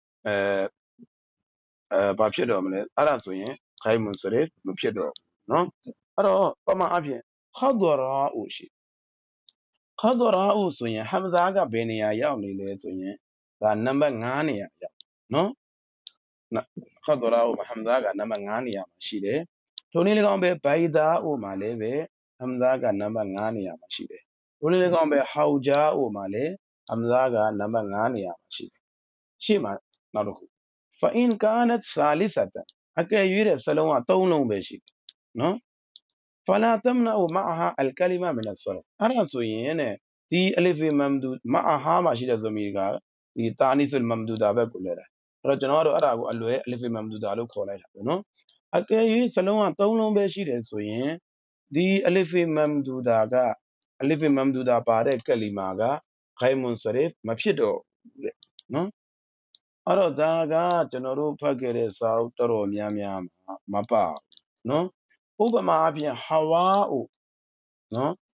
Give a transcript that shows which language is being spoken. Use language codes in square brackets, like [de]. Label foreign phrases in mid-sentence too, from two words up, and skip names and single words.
[my] ဘာဖြစ်တော့မလဲအဲ့ဒါဆိုရင်ဂိုင်းမွန်စရစ်မဖြစ်တော့နော်အဲ့တော့ပမာအဖြစ်ခဒရာအိုရှိခဒရာအိုဆိုရင်ဟမ်ဇာကဘယ်နေရာရောက်နေလဲဆိုရင်ဒါနံပါတ်5နေရာရောက်နော်ခဒရာအိုမှာဟမ်ဇာကနံပါတ်5နေရာ မှာရှိတယ်ထိုနည်း၎င်းပဲဘိုင်ဒါအိုမှာလည်းပဲဟမ်ဇာကနံပါတ်5နေရာမှာရှိတယ်ထိုနည်း၎င်းပဲဟောက်ဂျာအိုမှာလည်းဟမ်ဇာကနံပါတ်5နေရာမှာရှိတယ်ရှေ့မှာ နောက်တစ်ခု [ar] فإن كانت ثالثة [my] အကယ်၍တဲ့စလုံးက3လုံးပဲရှိတယ်နော် [ar] فلا تمنع معها الكلمة من الصرف [my] အဲ့ဒါဆိုရင်တဲ့ဒီအလစ်ဖေ မမ်ဒူမအဟာမှာရှိတဲ့ဇမီကဒီ [ar] تأنيث ممدودة [my] ဘက်ကိုလဲတာအဲ့တော့ကျွန်တော်ကတော့အဲ့ဒါကိုအလွယ် [ar] ألف ممدودة [my] လို့ခေါ်လိုက်တာပေါ့နော်အကယ်၍စလုံးက3လုံးပဲရှိတယ်ဆိုရင်ဒီ [ar] ألف ممدودة [my] က [ar] ألف ممدودة [my] ပါတဲ့ကလီမာကဂိုင်းမွန်ဆရစ်မဖြစ်တော့ဘူးတဲ့နော်အဲ့တော့ဒါကကျွန်တော်တို့ဖတ်ခဲ့တဲ့စာအုပ်တော်တော်များများမှာမပါနော်ဥပမာအပြင်ဟာဝါအိုနော်